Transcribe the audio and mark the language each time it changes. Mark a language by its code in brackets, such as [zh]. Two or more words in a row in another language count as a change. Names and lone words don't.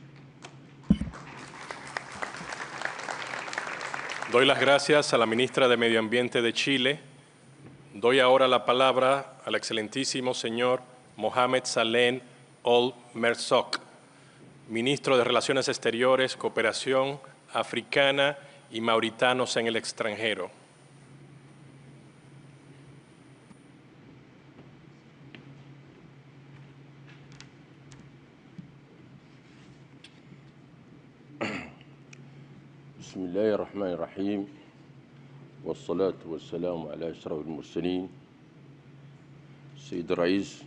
[es] Doy las gracias a la ministra de Medio Ambiente de Chile. Doy ahora la palabra al excelentísimo señor Mohamed Salem Ould Merzouk, ministro de Relaciones Exteriores, Cooperación Africana y Mauritanos en el extranjero. [ar] بسم الله الرحمن الرحيم والصلاة والسلام على أشرف المرسلين السيد الرئيس